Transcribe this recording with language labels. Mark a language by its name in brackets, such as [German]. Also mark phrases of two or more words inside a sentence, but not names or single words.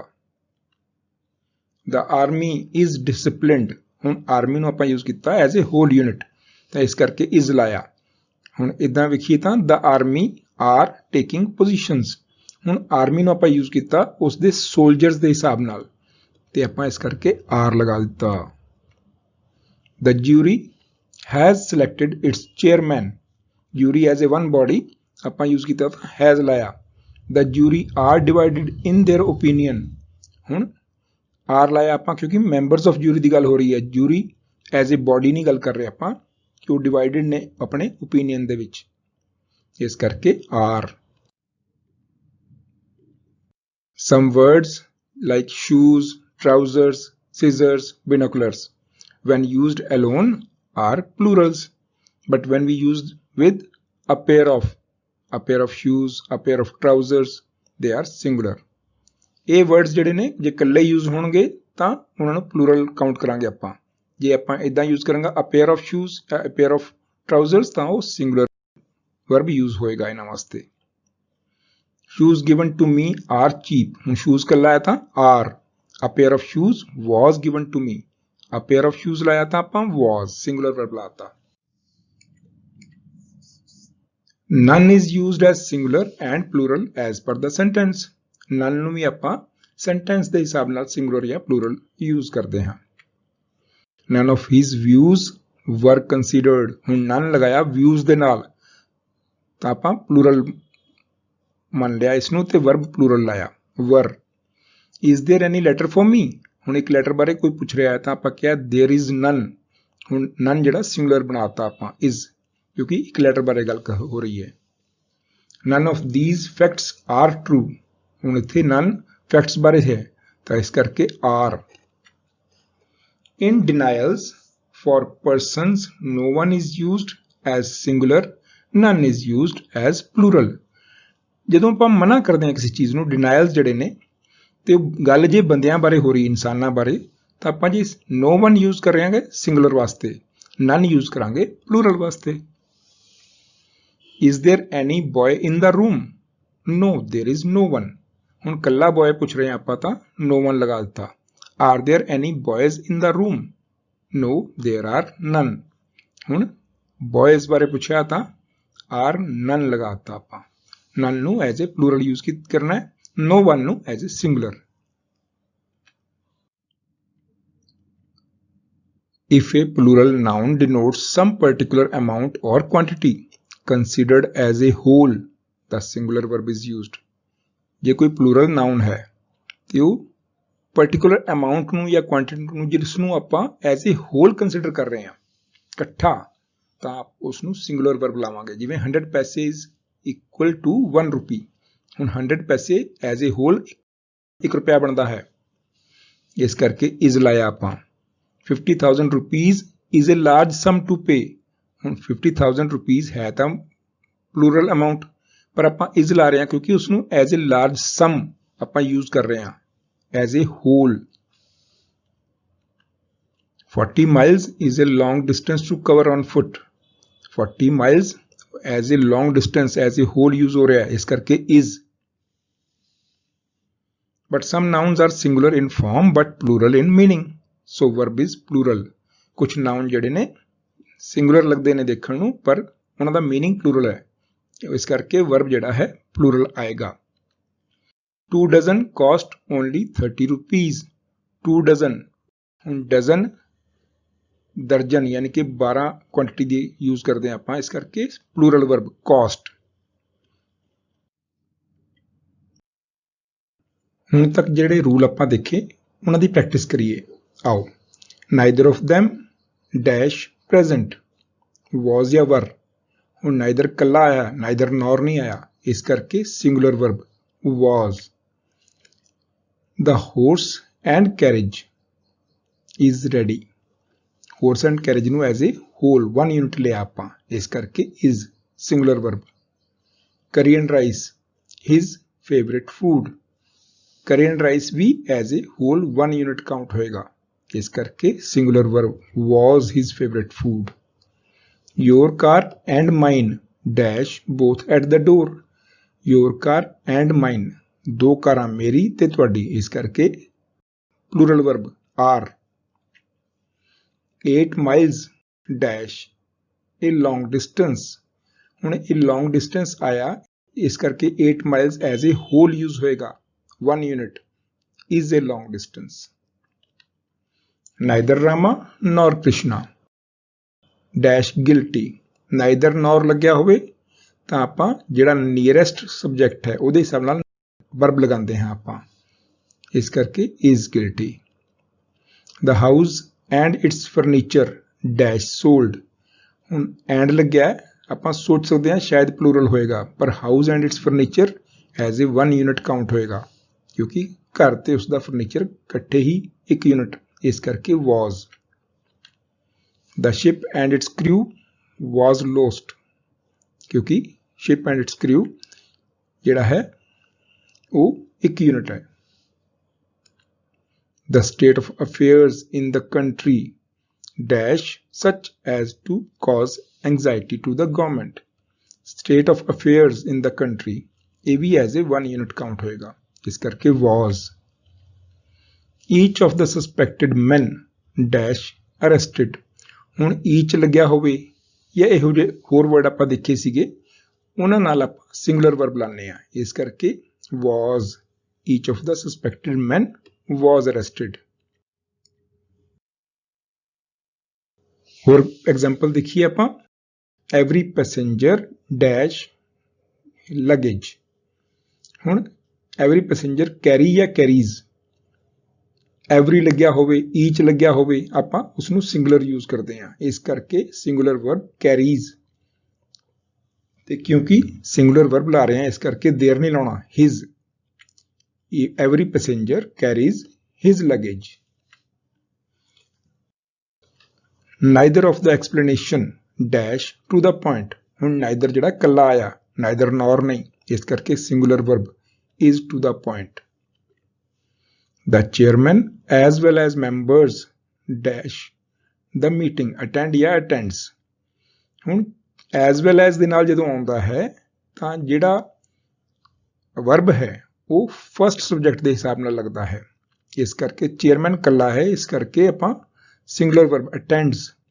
[English] The army is disciplined, [Punjabi] ਹੁਣ ਆਰਮੀ ਨੂੰ ਆਪਾਂ ਯੂਜ਼ ਕੀਤਾ [English] as a whole unit, [Punjabi] ਤਾਂ ਇਸ ਕਰਕੇ is ਲਾਇਆ। ਹੁਣ ਇਦਾਂ ਵੇਖੀਏ ਤਾਂ [English] the army are taking positions, [Punjabi] ਹੁਣ ਆਰਮੀ ਨੂੰ ਆਪਾਂ ਯੂਜ਼ ਕੀਤਾ ਉਸ ਦੇ ਸੋਲਜਰਸ ਦੇ ਹਿਸਾਬ ਨਾਲ, ਤੇ ਆਪਾਂ ਇਸ ਕਰਕੇ ਆਰ ਲਗਾ ਦਿੱਤਾ। [English] The jury has selected its chairman, jury as a one body [Punjabi] ਆਪਾਂ ਯੂਜ਼ ਕੀਤਾ ਤਾਂ [English] has ਲਾਇਆ। The jury are divided in their opinion, [Punjabi] ਹੁਣ ਆਰ ਲਾਇਆ ਆਪਾਂ ਕਿਉਂਕਿ [English] members of jury [Punjabi] ਦੀ ਗੱਲ ਹੋ ਰਹੀ ਹੈ, [English] jury as a body [Punjabi] ਨਹੀਂ ਗੱਲ ਕਰ ਰਹੇ ਆਪਾਂ ਕਿ ਉਹ ਡਿਵਾਈਡਡ ਨੇ ਆਪਣੇ ਓਪੀਨੀਅਨ ਦੇ ਵਿੱਚ, ਇਸ ਕਰਕੇ ਆਰ। [English] Some words like shoes, trousers, scissors, binoculars, when used alone are plurals, but when we use with a pair of shoes, a pair of trousers, they are singular. [Punjabi] ਇਹ ਵਰਡਸ ਜਿਹੜੇ ਨੇ ਜੇ ਇਕੱਲੇ ਯੂਜ਼ ਹੋਣਗੇ ਤਾਂ ਉਹਨਾਂ ਨੂੰ [English] plural count [Punjabi] ਕਰਾਂਗੇ ਆਪਾਂ। ਜੇ ਆਪਾਂ ਇਦਾਂ ਯੂਜ਼ ਕਰਾਂਗੇ [English] a pair of shoes [Punjabi] ਜਾਂ [English] a pair of trousers, [Punjabi] ਤਾਂ ਉਹ [English] singular verb use [Punjabi] ਹੋਏਗਾ ਇਹਨਾਂ ਵਾਸਤੇ। [English] shoes given to me are cheap, ਹੁਣ ਸ਼ੂਜ਼ [Punjabi] ਇਕੱਲਾ ਹੈ ਤਾਂ [English] ਆਰ। a pair of shoes was given to me, a pair of shoes [Punjabi] ਲਾਇਆ ਤਾਂ ਆਪਾਂ [English] was, singular verb ਲਾਤਾ। None is used as singular and plural as per the sentence, [Punjabi] ਨਨ ਨੂੰ ਵੀ ਆਪਾਂ ਸੈਂਟੈਂਸ ਦੇ ਹਿਸਾਬ ਨਾਲ ਸਿੰਗੂਲਰ ਜਾਂ [English] plural use [Punjabi] ਕਰਦੇ ਹਾਂ। [English] none of his views were considered, [Punjabi] ਹੁਣ ਨਨ ਲਗਾਇਆ ਵਿਊਜ਼ ਦੇ ਨਾਲ ਤਾਂ ਆਪਾਂ ਪਲੂਰਲ ਮੰਨ ਲਿਆ ਇਸ ਨੂੰ, ਤੇ [English] verb plural [Punjabi] ਲਾਇਆ ਵਰ। [English] is there any letter for me, [Punjabi] ਹੁਣ ਇੱਕ ਲੈਟਰ ਬਾਰੇ ਕੋਈ ਪੁੱਛ ਰਿਹਾ ਹੈ ਤਾਂ ਆਪਾਂ ਕਿਹਾ [English] there is none, [Punjabi] ਹੁਣ ਨਨ ਜਿਹੜਾ ਸਿੰਗੂਲਰ ਬਣਾਤਾ ਆਪਾਂ ਇਜ਼, ਕਿਉਂਕਿ ਇੱਕ ਲੈਟਰ ਬਾਰੇ ਗੱਲ ਹੋ ਰਹੀ ਹੈ। [English] none of these facts are true, [Punjabi] ਹੁਣ ਇੱਥੇ [English] none facts [Punjabi] ਬਾਰੇ ਹੈ ਤਾਂ ਇਸ ਕਰਕੇ ਆਰ। [English] in denials for persons no one is used as singular, none is used as plural। [Punjabi] ਜਦੋਂ ਆਪਾਂ ਮਨਾ ਕਰਦੇ ਹਾਂ ਕਿਸੇ ਚੀਜ਼ ਨੂੰ, ਡਿਨਾਇਲਸ ਜਿਹੜੇ ਨੇ, ਤੇ ਗੱਲ ਜੇ ਬੰਦਿਆਂ ਬਾਰੇ ਹੋ ਰਹੀ, ਇਨਸਾਨਾਂ ਬਾਰੇ, ਤਾਂ ਆਪਾਂ ਜੀ [English] no one [Punjabi] ਯੂਜ਼ ਕਰ ਰਹੇ ਹਾਂ ਸਿੰਗੂਲਰ ਵਾਸਤੇ, none ਯੂਜ਼ ਕਰਾਂਗੇ ਪਲੂਰਲ ਵਾਸਤੇ। [English] Is there any boy in the room? No, there is no one, [Punjabi] ਹੁਣ ਕੱਲਾ ਬॉय ਪੁੱਛ ਰਹੇ ਹਾਂ ਆਪਾਂ ਤਾਂ [English] no one [Punjabi] ਲਗਾ ਦਿੱਤਾ। [English] Are there any boys in the room? No, there are none, [Punjabi] ਹੁਣ boys ਬਾਰੇ ਪੁੱਛਿਆ ਤਾਂ [English] are none [Punjabi] ਲਗਾ ਦਿੱਤਾ ਆਪਾਂ। none ਨੂੰ [English] as a plural use [Punjabi] ਕਰਨਾ ਹੈ, [English] no one ਨੂੰ as a singular. If a plural noun denotes some particular amount or quantity considered as a whole, the singular verb is used। [Punjabi] ਜੇ ਕੋਈ [English] plural noun [Punjabi] ਹੈ ਤੇ ਉਹ [English] particular amount [Punjabi] ਨੂੰ ਜਾਂ ਕੁਆਂਟੀਟੀ ਨੂੰ ਜਿਸ ਨੂੰ ਆਪਾਂ [English] as a whole consider [Punjabi] ਕਰ ਰਹੇ ਹਾਂ ਇਕੱਠਾ, ਤਾਂ ਉਸ ਨੂੰ [English] singular verb [Punjabi] ਲਾਵਾਂਗੇ। ਜਿਵੇਂ 100 ਪੈਸੇ [English] is equal to 1 rupee, [Punjabi] ਹੁਣ 100 ਪੈਸੇ [English] as a whole [Punjabi] 1 ਰੁਪਇਆ ਬਣਦਾ ਹੈ, ਇਸ ਕਰਕੇ ਇਜ਼ ਲਾਇਆ ਆਪਾਂ। [English] 50,000 rupees is a large sum to pay, [Punjabi] ਹੁਣ 50,000 rupees ਹੈ ਤਾਂ [English] plural amount, [Punjabi] ਪਰ ਆਪਾਂ ਇਜ਼ ਲਾ ਰਹੇ ਹਾਂ ਕਿਉਂਕਿ ਉਸ ਨੂੰ [English] as a large sum [Punjabi] ਆਪਾਂ ਯੂਜ਼ ਕਰ ਰਹੇ ਹਾਂ [English] as a whole. 40 miles is a long distance to cover on foot, 40 miles as a long distance as a whole use [Punjabi] ਹੋ ਰਿਹਾ ਹੈ, ਇਸ ਕਰਕੇ [English] ਇਜ਼। but some nouns are singular in form but plural in meaning, so verb is plural. [Punjabi] ਕੁਝ ਨਾउन ਜਿਹੜੇ ਨੇ ਸਿੰਗੂਲਰ ਲੱਗਦੇ ਨੇ ਦੇਖਣ ਨੂੰ, ਪਰ ਉਹਨਾਂ ਦਾ [English] meaning plural [Punjabi] ਹੈ, ਇਸ ਕਰਕੇ ਵਰਬ ਜਿਹੜਾ ਹੈ ਪਲੂਰਲ ਆਏਗਾ। [English] 2 dozen cost only 30 rupees, 2 dozen, [Punjabi] ਹੁਣ ਡਜ਼ਨ ਦਰਜਨ ਯਾਨੀ ਕਿ 12 ਕੁਆਂਟੀਟੀ ਦੀ ਯੂਜ਼ ਕਰਦੇ ਹਾਂ ਆਪਾਂ, ਇਸ ਕਰਕੇ [English] plural verb cost. [Punjabi] ਹੁਣ ਤੱਕ ਜਿਹੜੇ ਰੂਲ ਆਪਾਂ ਦੇਖੇ ਉਹਨਾਂ ਦੀ ਪ੍ਰੈਕਟਿਸ ਕਰੀਏ, ਆਓ। [English] neither of them dash present, was ਜਾਂ were, ਹੁਣ ਨਾਈਦਰ [Punjabi] ਕੱਲਾ ਆਇਆ, [English] neither nor [Punjabi] ਨਹੀਂ ਆਇਆ, ਇਸ ਕਰਕੇ [English] singular verb was. The horse and carriage is ready, horse and carriage ਨੂੰ as a whole 1 ਯੂਨਿਟ [Punjabi] ਲਿਆ ਆਪਾਂ, ਇਸ ਕਰਕੇ [English] is singular verb. curry and rice his favorite food, curry and rice ਵੀ as a whole 1 unit count [Punjabi] ਹੋਏਗਾ, ਇਸ ਕਰਕੇ [English] singular verb was his favorite food। your car and mine dash both at the door. your car and mine, [Punjabi] ਦੋ ਕਾਰਾਂ ਮੇਰੀ ਤੇ ਤੁਹਾਡੀ, ਇਸ ਕਰਕੇ [English] plural verb are. 8 miles dash a long distance. [Punjabi] ਹੁਣ ਇਹ [English] long distance [Punjabi] ਆਇਆ, ਇਸ ਕਰਕੇ [English] 8 miles as a whole use ਹੋਏਗਾ, 1 unit is a long distance। neither Rama nor Krishna dash guilty। neither nor [Punjabi] ਲੱਗਿਆ ਹੋਵੇ ਤਾਂ ਆਪਾਂ ਜਿਹੜਾ [English] nearest subject [Punjabi] ਹੈ ਉਹਦੇ ਹਿਸਾਬ ਨਾਲ ਵਰਬ ਲਗਾਉਂਦੇ ਹਾਂ ਆਪਾਂ, ਇਸ ਕਰਕੇ [English] is guilty। the house and its furniture dash sold। [Punjabi] ਹੁਣ and ਲੱਗਿਆ, ਆਪਾਂ ਸੋਚ ਸਕਦੇ ਹਾਂ ਸ਼ਾਇਦ ਪਲੂਰਲ ਹੋਏਗਾ, ਪਰ [English] house and its furniture as a 1 unit count [Punjabi] ਹੋਏਗਾ, ਕਿਉਂਕਿ ਘਰ ਤੇ ਉਸ ਦਾ ਫਰਨੀਚਰ ਇਕੱਠੇ ਹੀ 1 unit, ਇਸ ਕਰਕੇ was। [English] the ship and its crew was lost, ਕਿਉਂਕਿ ship and its crew [Punjabi] ਜਿਹੜਾ ਹੈ ਉਹ [English] 1 unit ਹੈ। the state of affairs in the country dash such as to cause anxiety to the government। state of affairs in the country [Punjabi] ਇਹ ਵੀ [English] as a 1 unit count [Punjabi] ਹੋਏਗਾ, ਇਸ ਕਰਕੇ [English] was। each of the suspected men dash arrested। [Punjabi] ਹੁਣ each ਲੱਗਿਆ ਹੋਵੇ ਜਾਂ ਇਹੋ ਜਿਹੇ ਹੋਰ ਵਰਡ ਆਪਾਂ ਦੇਖੇ ਸੀਗੇ, ਉਹਨਾਂ ਨਾਲ ਆਪਾਂ [English] singular verb [Punjabi] ਲਾਉਂਦੇ ਆ, ਇਸ ਕਰਕੇ was। [English] each of the suspected men was arrested। [Punjabi] ਹੋਰ ਐਗਜ਼ਾਮਪਲ ਦੇਖੀਏ ਆਪਾਂ। [English] every passenger dash luggage। [Punjabi] ਹੁਣ [English] every passenger carry [Punjabi] ਜਾਂ carries, every ਲੱਗਿਆ ਹੋਵੇ, each ਲੱਗਿਆ ਹੋਵੇ, ਆਪਾਂ ਉਸ ਨੂੰ ਸਿੰਗੂਲਰ ਯੂਜ਼ ਕਰਦੇ ਹਾਂ, ਇਸ ਕਰਕੇ [English] singular verb carries. [Punjabi] ਤੇ ਕਿਉਂਕਿ [English] singular verb [Punjabi] ਲਾ ਰਹੇ ਹਾਂ ਇਸ ਕਰਕੇ ਦੇਰ ਨਹੀਂ ਲਾਉਣਾ, his। [English] every passenger carries his luggage। neither of the explanation dash to the point। [Punjabi] ਹੁਣ neither ਜਿਹੜਾ ਕੱਲਾ ਆਇਆ, [English] neither nor [Punjabi] ਨਹੀਂ, ਇਸ ਕਰਕੇ [English] singular verb is to the point। the chairman as well as members dash the meeting attend ਜਾਂ attends। [Punjabi] ਹੁਣ [English] as well as [Punjabi] ਦੇ ਨਾਲ ਜਦੋਂ ਆਉਂਦਾ ਹੈ ਤਾਂ ਜਿਹੜਾ verb ਹੈ ਉਹ [English] first subject [Punjabi] ਦੇ ਹਿਸਾਬ ਨਾਲ ਲੱਗਦਾ ਹੈ, ਇਸ ਕਰਕੇ chairman ਕੱਲਾ ਹੈ, ਇਸ ਕਰਕੇ ਆਪਾਂ [English] singular verb attends।